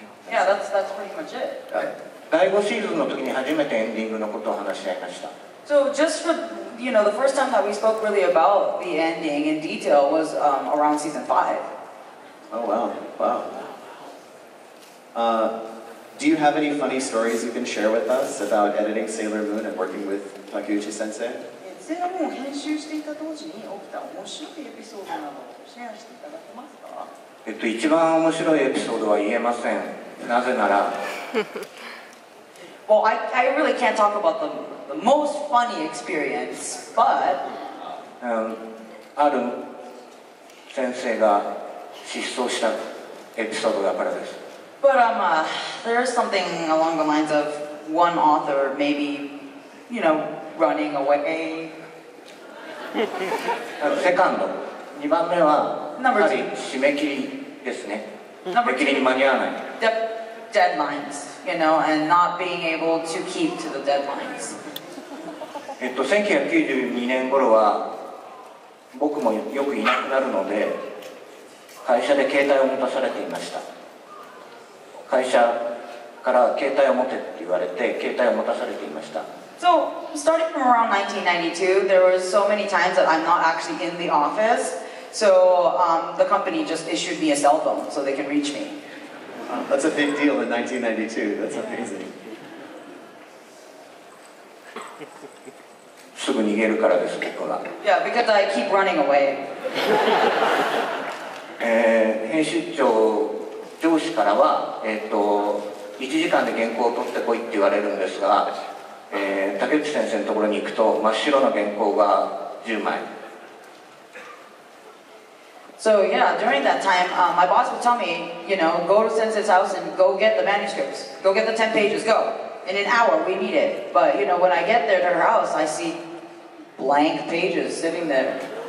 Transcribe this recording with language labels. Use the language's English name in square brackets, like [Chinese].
[English] Yeah, that's pretty much it. [Japanese] 第5シーズンの時に初めてエンディングのことを話し合いました。 [English] So just for, you know, the first time that we spoke really about the ending in detail was around season 5. Oh, wow. Do you have any funny stories you can share with us about editing Sailor Moon and working with Takeuchi Sensei? [Japanese] セーラームーンを編集していた当時に起きた面白いエピソードなどをシェアしていただけますか？一番面白いエピソードは言えません。なぜなら、 [English] Well, I really can't talk about the most funny experience, but [Japanese] ある先生が失踪したエピソードだからです。 [English] but there is something along the lines of one author maybe, you know, running away. [Japanese] セカンド、2番目はや [English] Number [Japanese] は [English] two. [Japanese] り締め切りですね。 [English] Number [Japanese] 締め切りに間に合わない。 [English] Deadlines, you know, and not being able to keep to the deadlines. [Japanese] 1992年頃は僕もよくいなくなるので会社で携帯を持たされていました。会社から携帯を持てって言われて携帯を持たされていました。 [English] So, starting from around 1992, there were so many times that I'm not actually in the office. So, the company just issued me a cell phone so they can reach me. That's a big deal in 1992. That's amazing. [Japanese] すぐ逃げるからです、僕は。 [English] Yeah, because I keep running away. [Japanese] 編集長上司からは、1時間で原稿を取ってこいって言われるんですが、竹内先生のところに行くと真っ白な原稿が10枚。 [English] So yeah, during that time, my boss would tell me, you know, go to Sensei's house and go get the manuscripts. Go get the 10 pages, go. In an hour, we need it. But, you know, when I get there to her house, I see blank pages sitting there.